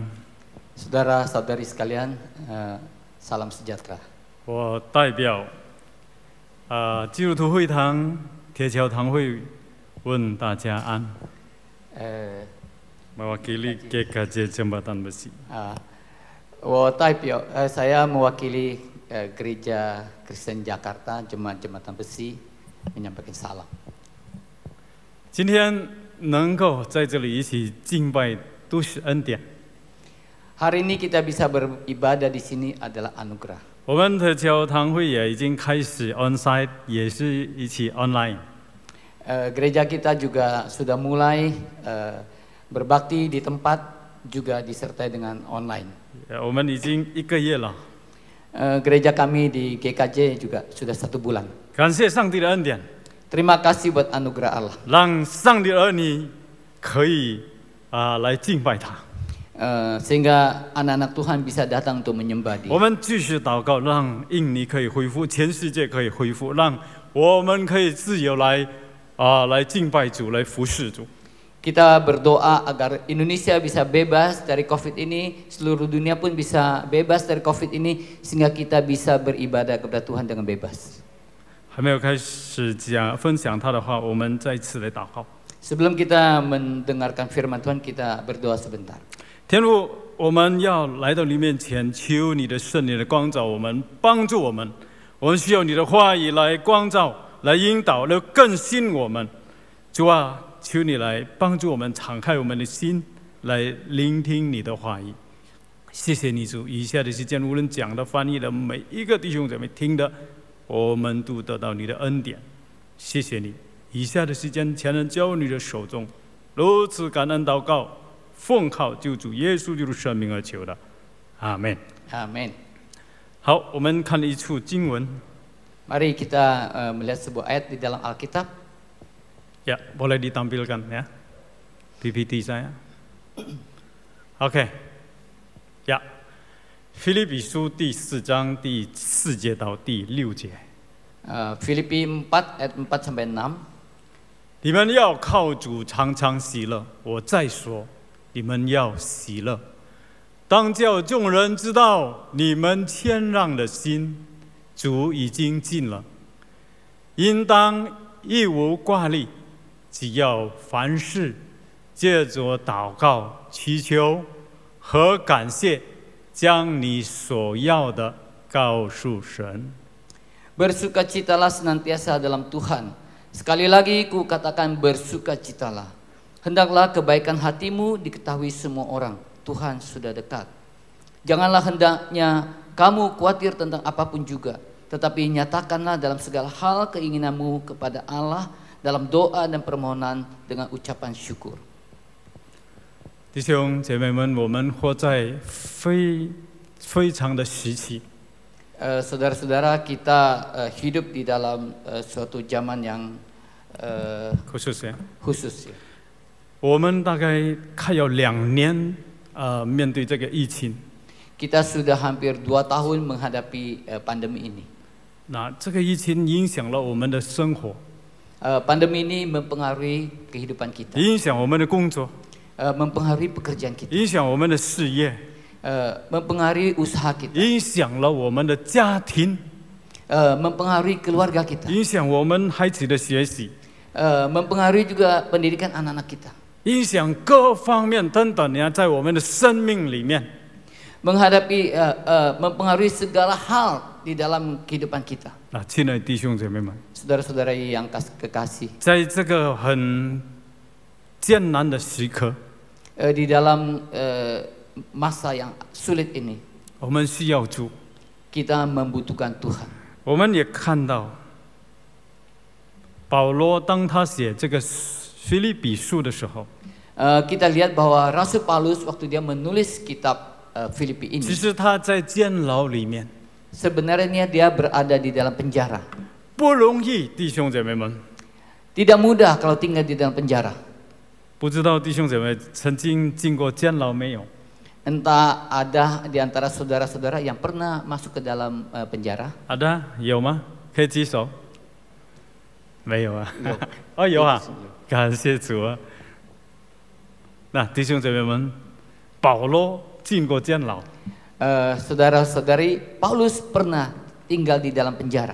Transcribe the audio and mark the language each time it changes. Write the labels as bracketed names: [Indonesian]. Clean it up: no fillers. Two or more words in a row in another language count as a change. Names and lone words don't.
[Indonesian] Saudara-saudari sekalian, salam sejahtera. [Chinese] 我代表基督徒会堂铁桥堂会问大家安。 [Indonesian] mewakili GKJ Jembatan Besi. Saya mewakili Gereja Kristen Jakarta Jembatan Besi menyampaikan salam. [Chinese] 今天能够在这里一起敬拜，都是恩典。 [Indonesian] Hari ini kita bisa beribadah di sini adalah anugerah. [Chinese] 我们的教堂会也已经开始 onsite， 也是一起 online。 [Indonesian] Gereja kita juga sudah mulai berbakti di tempat, juga disertai dengan online. [Chinese] 我们已经1个月了。 [Indonesian] Gereja kami di GKJ juga sudah 1 bulan. [Chinese] 感谢上帝的恩典。 [Indonesian] Terima kasih buat anugerah Allah. [Chinese] 让上帝的儿女可以来敬拜他。 [Indonesian] Sehingga anak-anak Tuhan bisa datang untuk menyembah Dia. [Chinese] 我们继续祷告，让印尼可以恢复，全世界可以恢复，让我们可以自由来敬拜主，来服侍主。 [Indonesian] Kita berdoa agar Indonesia bisa bebas dari COVID ini, seluruh dunia pun bisa bebas dari COVID ini, sehingga kita bisa beribadah kepada Tuhan dengan bebas. [Chinese] 还没有开始分享他的话，我们再次来祷告。 [Indonesian] Sebelum kita mendengarkan firman Tuhan, kita berdoa sebentar. [Chinese] 天父，我们要来到你面前，求你的圣灵的光照我们，帮助我们。我们需要你的话语来光照、来引导、来更新我们。主啊，求你来帮助我们，敞开我们的心，来聆听你的话语。谢谢你主，以下的时间，无论讲的、翻译的，每一个弟兄姊妹听的，我们都得到你的恩典。谢谢你，以下的时间全能交你的手中，如此感恩祷告。奉靠救主耶稣基督圣名而求的，阿门。阿门。好，我们看一处经文。 [Indonesian] Mari kita melihat sebuah ayat di dalam Alkitab. Ya, boleh ditampilkan ya, PPT saya. OK， ya， [Chinese] 腓立比书第4章第4节到第6节。 [Indonesian] Filipi 4 ayat 4 sampai 6. [Chinese] 你们要靠主常常喜乐。我再说。你们要喜乐，当叫众人知道你们谦让的心，主已经尽了。应当一无挂虑，只要凡事借着祷告、祈求和感谢，将你所要的告诉神。 [Indonesian] Bersukacitalah senantiasa dalam Tuhan. Sekali lagi ku katakan bersukacitalah. Hendaklah kebaikan hatimu diketahui semua orang. Tuhan sudah dekat. Janganlah hendaknya kamu khawatir tentang apapun juga, tetapi nyatakanlah dalam segala hal keinginanmu kepada Allah dalam doa dan permohonan dengan ucapan syukur. [Chinese] 弟兄姐妹们，我们活在非常的时期。 [Indonesian] Saudara-saudara, kita hidup di dalam suatu zaman yang khusus ya. [Chinese] 我们大概快要2年面对这个疫情。 [Indonesian] Kita sudah hampir 2 tahun menghadapi pandemi ini. [Chinese] 那这个疫情影响了我们的生活。 [Indonesian] Pandemi ini mempengaruhi kehidupan kita. [Chinese] 影响我们的工作。 [Indonesian] mempengaruhi pekerjaan kita. [Chinese] 影响我们的事业。 [Indonesian] mempengaruhi usaha kita. [Chinese] 影响了我们的家庭。 [Indonesian] mempengaruhi keluarga kita. [Chinese] 影响我们孩子的学习。 [Indonesian] mempengaruhi juga pendidikan anak-anak kita. [Chinese] 影响各方面等等呀，在我们的生命里面。 [Indonesian] mempengaruhi segala hal di dalam kehidupan kita. [Chinese] 那亲爱的弟兄姐妹们， [Indonesian] Saudara-saudara yang kekasih, [Chinese] 在这个很艰难的时刻， [Indonesian] di dalam masa yang sulit ini, [Chinese] 我们需要主， [Indonesian] kita membutuhkan Tuhan. [Chinese] 我们也看到，保罗当他写这个腓立比书的时候， [Indonesian] Kita lihat bahwa Rasul Paulus waktu dia menulis kitab Filipi [Chinese] 其 [Indonesian] ini, [Chinese] 实他在监牢里面 [Indonesian] sebenarnya dia berada di dalam penjara. [Chinese] 不容易，弟兄姐妹们。 [Indonesian] Tidak mudah kalau tinggal di dalam penjara. [Chinese] 不知道弟兄姐妹曾经进过监牢没有？ [Indonesian] Entah ada di antara saudara-saudara yang pernah masuk ke dalam penjara? [Chinese] ada 有吗？可以举手。没有啊？哦，有啊，感谢主啊。那弟兄姐妹们，保罗进过监牢， [Indonesian] Saudara-saudari, Paulus pernah tinggal di dalam penjara.